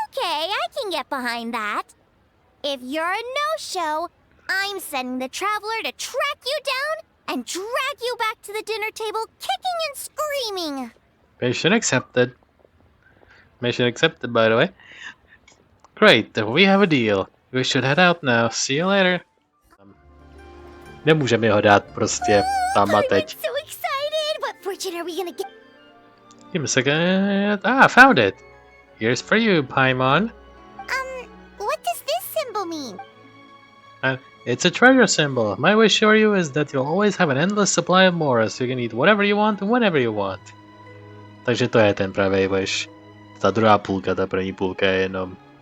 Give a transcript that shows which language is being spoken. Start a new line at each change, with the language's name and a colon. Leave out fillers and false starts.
English: Okay, I can get behind that. If you're a no-show, I'm sending the Traveler to track you down and drag you back to the dinner table kicking and screaming. Mission accepted. Mission accepted, by the way. Great, then we have a deal. We should head out now. See you later.
Czech: Nemůžeme ho dát prostě tam a teď.
English: I'm so excited! What fortune are we gonna get? Give me a second. I found it. Here's for you, Paimon. What does this symbol mean? It's a treasure symbol. My wish for you is that you'll always have an endless supply of more, so you can eat whatever you want, whenever you want.
Czech: Takže to je ten pravý wish. Ta druhá půlka, ta první půlka je jenom...